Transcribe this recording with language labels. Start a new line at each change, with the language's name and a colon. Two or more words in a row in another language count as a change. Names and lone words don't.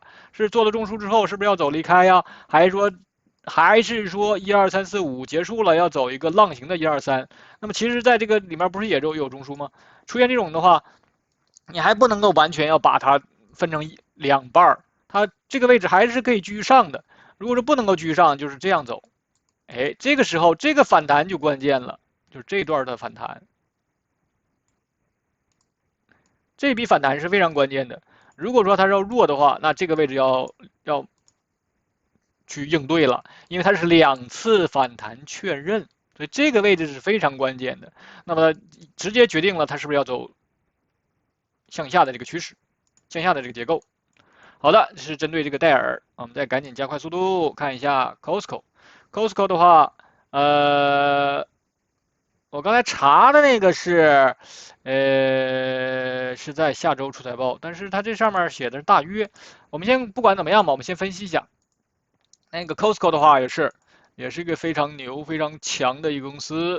Chinese: 是做了中樞之後，是不是要走離開呀？還是說1、2、3、4、5結束了，要走一個浪形的1、2、3？那麼其實在這個裡面不是也有中樞嗎？出現這種的話，你還不能夠完全要把它分成2半，它這個位置還是可以繼續上的。如果說不能夠繼續上，就是這樣走。這個時候這個反彈就關鍵了，就是這段的反彈。這筆反彈是非常關鍵的。如果說它要弱的話，那這個位置要去應對了，因為它是2次反彈確認，所以這個位置是非常關鍵的。那麼直接決定了它是不是要走向下的這個趨勢，向下的這個結構。好的，這是針對這個戴爾，我們再趕緊加快速度看一下 Costco。Costco 的話，我剛才查的那個是在下周出財報，但是它這上面寫的是大約。我們先不管怎麼樣吧，我們先分析一下。那個 Costco 的話也是一個非常牛、非常強的一個公司。